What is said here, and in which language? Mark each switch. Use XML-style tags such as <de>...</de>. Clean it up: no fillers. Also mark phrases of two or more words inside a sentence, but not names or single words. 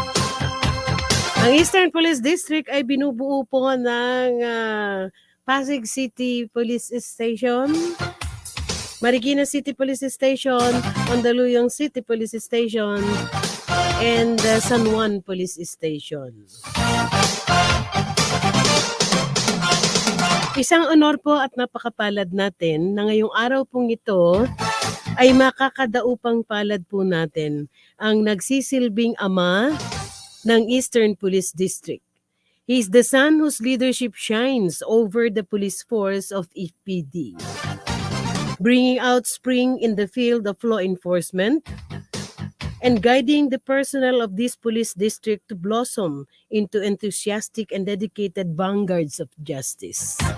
<tl>Ang Eastern Police District ay binubuo po ng</tl> <en>Pasig City Police Station,</en> <tl>Marikina City Police Station, Mandaluyong City Police Station, and San Juan Police Station. Isang honor po at napakapalad natin na ngayong araw pong ito ay makakadaupang palad po natin ang nagsisilbing ama ng</tl> <en>Eastern Police District. He is the son whose leadership shines over the police force of EPD, bringing out spring in the field of law enforcement and guiding the personnel of this police district to blossom into enthusiastic and dedicated vanguards of justice.</en>